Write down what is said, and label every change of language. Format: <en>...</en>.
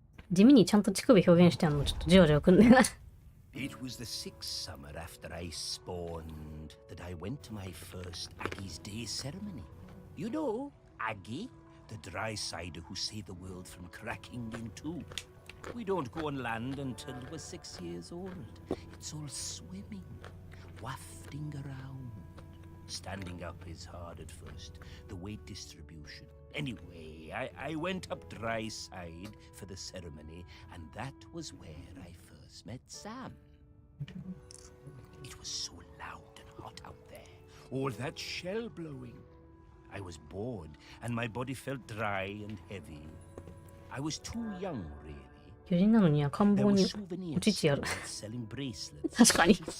<ja>地味にちゃんと乳首表現してあるのちょっとじわじわくんねんな。</ja> <en>It was the sixth summer after I spawned that I went to my first Aggie's Day ceremony. You know, Aggie, the dry cider who saved the world from cracking in two. We don't go on land until we're 6 years old. It's all swimming, wafting around. Standing up is hard at first, the weight distribution. Anyway, I went up dry side for the ceremony, and that was where I first met Sam. It was so loud and hot out there, all that shell blowing. I was bored, and my body felt dry and heavy. I was too young, really.</en> <ja>魚人なのに赤ん坊にお乳やる。確かに。</ja>